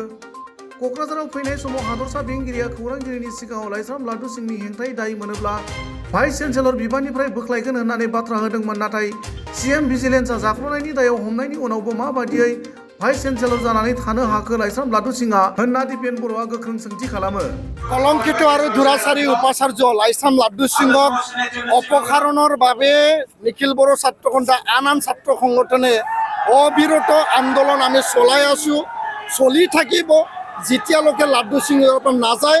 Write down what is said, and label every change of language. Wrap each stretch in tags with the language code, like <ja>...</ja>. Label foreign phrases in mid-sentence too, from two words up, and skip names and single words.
<brx>क'क्राझाराव फैनाय समाव हादरसा बेंगिरिया खौरांगिरिनि सिगाङाव लाइस्राम लादु सिंहनि हेंथायै दाय मोनोब्ला</brx> <en>vice chancellor</en> <brx>बिबाननिफ्राय बोख्लायगोन होननानै बाथ्रा होदोंमोन। नाथाय</brx> <en>CM vigilance</en> <brx>जाख्ल'नायनि दायाव हमनायनि उनावबो माबादियै</brx> <en>vice chancellor</en> <brx>जानानै थानो हाखो लाइस्राम लादु सिंहआ होनना दिपेन बर'आ गोख्रों सोंथि खालामो।</brx> <as>কলংকিত আৰু দুৰাচাৰী উপাচাৰ্য লাইস্ৰাম লাদু সিংহক অপসাৰণৰ বাবে নিখিল বড়ো ছাত্ৰ সন্থা আন ছাত্ৰ সংগঠনে অবিৰত আন্দোলন আমি চলাই আছোঁ, চলি থাকিব যেতিয়ালৈকে লাদু সিংহৰ পৰা নাযায়।</as>